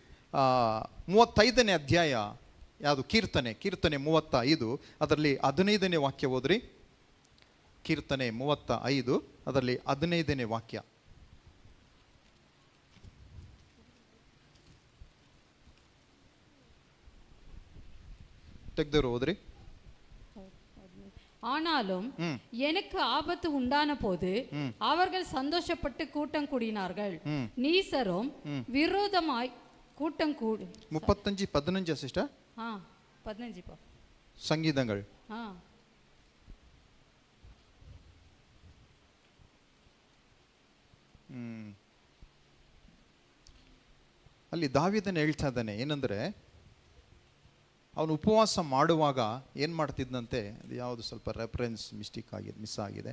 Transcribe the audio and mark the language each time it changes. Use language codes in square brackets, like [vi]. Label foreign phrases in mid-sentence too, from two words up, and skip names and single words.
[kn] 35ನೇ ಅಧ್ಯಾಯ ಯಾವುದು? ಕೀರ್ತನೆ 35, ಅದರಲ್ಲಿ 15ನೇ ವಾಕ್ಯ ಓದ್ರಿ. ಕೀರ್ತನೆ 35 ಅದರಲ್ಲಿ 15ನೇ ವಾಕ್ಯ. ತೆಗೆದವರು ಹೋದ್ರಿ. [ta] ஆனாலும் எனக்கு ஆபத்து உண்டான போது அவர்கள் சந்தோஷப்பட்டு கூட்டம் கூடினார்கள். நீசரும் விரோதமாய் கூட்டம் கூடு. 35:15 சிஸ்டர். [kn] 15 ಸಂಗೀತಗಳು. ಅಲ್ಲಿ ದಾವೀದನ ಹೇಳ್ತಾ ಇದ್ದಾನೆ ಏನಂದ್ರೆ, ಅವನು ಉಪವಾಸ ಮಾಡುವಾಗ ಏನು ಮಾಡ್ತಿದ್ದಂತೆ, ಅದು ಯಾವುದು ಸ್ವಲ್ಪ [en] reference miss [kn] ಆಗಿದೆ.